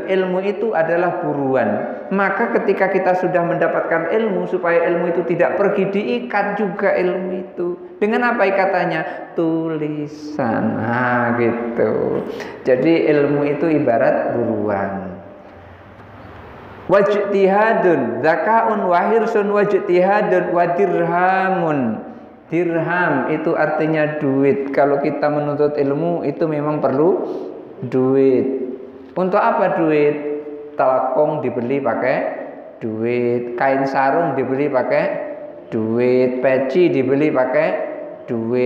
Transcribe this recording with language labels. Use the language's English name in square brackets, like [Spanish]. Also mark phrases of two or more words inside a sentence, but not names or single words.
[Indonesian] Ilmu itu adalah buruan. Maka ketika kita sudah mendapatkan ilmu, supaya ilmu itu tidak pergi, diikat juga ilmu itu. Dengan apa ikatannya? Tulisan. Nah gitu. Jadi ilmu itu ibarat buruan. Wajtihadun. [Arabic] ذكاء وحرص واجتهاد ودرهم. [Indonesian] Dirham itu artinya duit. Kalau kita menuntut ilmu itu memang perlu duit. Untuk apa duit? Telekung dibeli pakai duit, kain sarung dibeli pakai duit, peci dibeli pakai duit.